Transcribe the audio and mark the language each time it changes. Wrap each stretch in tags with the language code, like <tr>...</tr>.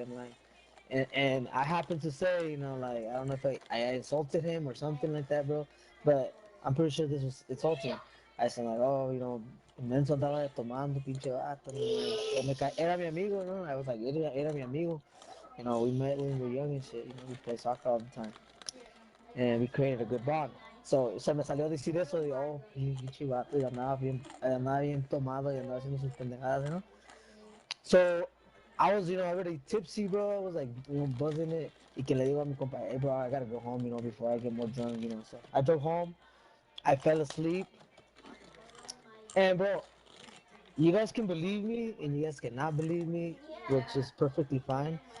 <en>I'm like, and I happened to say, you know, like, I don't know if I insulted him or something like that, bro, but I'm pretty sure this was insulting. I said like, oh, you know,</en> <es>inmenso andaba tomando, pinche vato. Era mi amigo, no?</es> <en>I was like,</en> <es>era mi amigo.</es> <en>You know, we met when we were young and shit. You know, we played soccer all the time, and we created a good bond.</en> <es>So se me salió decir eso de, oh, pinche vato, y andaba bien tomado y andaba haciendo sus pendejadas,</es> <en>you know. So I was, you know, already tipsy, bro. I was like, you know, buzzing it.</en> <es>Y que le digo a mi compa,</es> <en>hey, bro, I gotta go home, you know, before I get more drunk, you know. So I drove home. I fell asleep. And, bro, you guys can believe me and you guys cannot believe me, which is perfectly fine.</en>